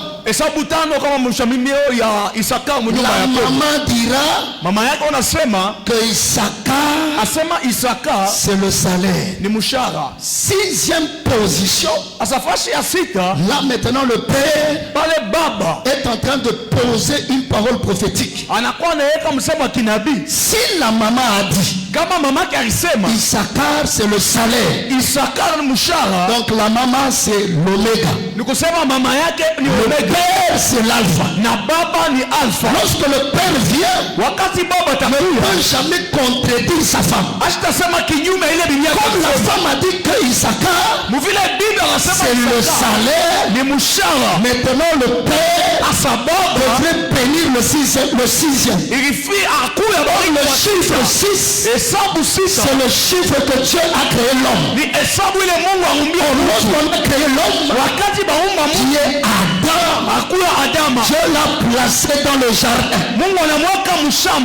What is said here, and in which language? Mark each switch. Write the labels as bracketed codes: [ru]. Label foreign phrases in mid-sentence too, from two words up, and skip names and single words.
[fr] La maman dira que Issachar, c'est le salaire. 6e position. Là maintenant le père est en train de poser une parole prophétique. Si la maman a dit [sw] Kama mamake alisema [fr] Issachar c'est le salaire. [sw] Issachar ni mshahara. [fr] Donc la maman c'est l'oméga. [sw] Ni kusema mama yake ni omega. [fr] Le père c'est l'alpha. [sw] Na baba ni alpha. [fr] Lorsque le père vient, [sw] wakati baba atakuja, [fr] ne peut jamais contredire sa femme. [sw] Asitasema kinyume ile bibi yake. [fr] Comme la femme a dit que Issachar c'est le salaire, [sw] ni mshahara. [fr] maintenant le père devrait bénir le sixième. Il fit à coup le chiffre 6, c'est le chiffre que Dieu a créé l'homme. Lorsqu'on a créé l'homme, qui est Adam, Dieu l'a placé dans le jardin.